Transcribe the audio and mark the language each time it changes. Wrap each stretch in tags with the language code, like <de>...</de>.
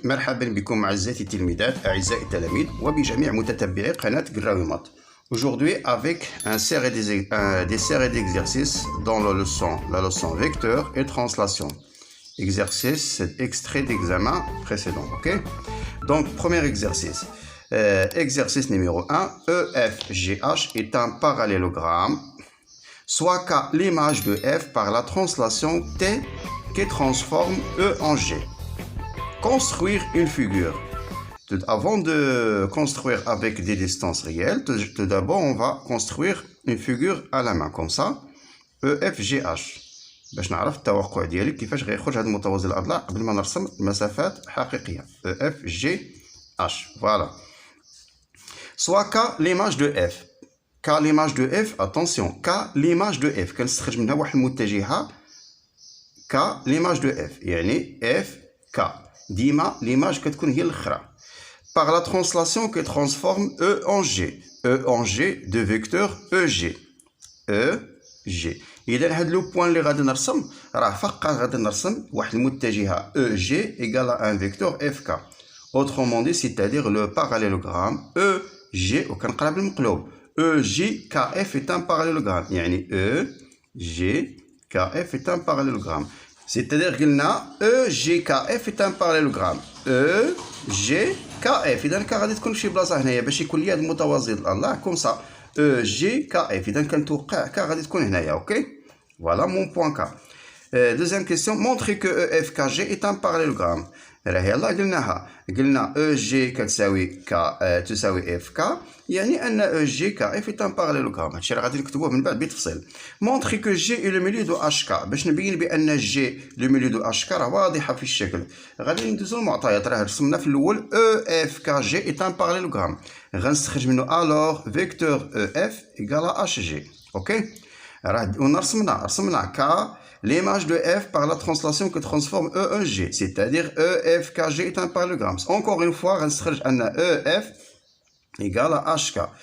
<ar>مرحبا بكم أعزائي التلميذات أعزائي التلاميذ وبجميع متتبعي قناة قراوي مات.</ar> <fr>Aujourd'hui avec des séries d'exercices dans la leçon vecteur et translation. Exercice, c'est extrait d'examen précédent, ok? Donc premier exercice. Exercice numéro 1, EFGH est un parallélogramme, soit K l'image de F par la translation T qui transforme E en G. Construire une figure. Avant de construire avec des distances réelles, tout d'abord on va construire une figure à la main comme ça.</fr> <ar>EFGH باش نعرف التوقع ديالي كيفاش غيخرج هذا المتوازي الاضلاع قبل ما نرسم مسافات حقيقيه.</ar> <fr>EFGH voilà. Soit K l'image de F. K l'image de F, attention, K l'image de F</fr> <ar>كنستخرج منها واحد المتجهه</ar> <fr>K l'image de F يعني FK ديما l'image</fr> <ar>كتكون هي الاخرى.</ar> <fr>Par la translation qui transforme E en G. E en G de vecteur EG. EG.</fr> <ar>إذا هاد لو بوان اللي غادي نرسم راه فقط غادي نرسم واحد المتجهة EG</ar> <fr>égale à un vecteur FK. Autrement dit, c'est-à-dire le parallélogramme EG</fr> <ar>وكنقرا بالمقلوب.</ar> <fr>EGKF est un parallélogramme. يعني EGKF est un parallélogramme. C'est-à-dire قلنا EGKF est un parallélogramme.</fr> <ar>EGKF إذا كان غادي تكون شي بلاصة هنايا باش يكون لي هاد المتوازي الله كوم سا EGKF إذا كنتوقع ك غادي تكون هنايا أوكي.</ar> <fr>Voilà mon point K. Deuxième question, montrer que EFKG est un parallélogramme.</fr> <ar>راهي يلاه قلنا EG كتساوي K تساوي FK يعني أن</ar> <fr>EGKF est un parallélogramme.</fr> <ar>هادشي راه غادي نكتبوه من بعد بتفصيل.</ar> <fr>Montrer que G est le milieu de HK</fr> <ar>باش نبين بأن</ar> <fr>G le milieu de HK</fr> <ar>راه واضحة في الشكل. غادي ندوزو المعطيات راه رسمنا في الأول</ar> <fr>EFKG est un parallélogramme.</fr> <ar>غنستخرج منه</ar> <fr>alors vecteur EF égale à HG.</fr> <ar>أوكي؟ راه رسمنا</ar> <fr>K l'image de F par la translation que transforme E en G, c'est-à-dire EFKG est un parallélogramme. Encore une fois, on a EF égale à HK.</fr>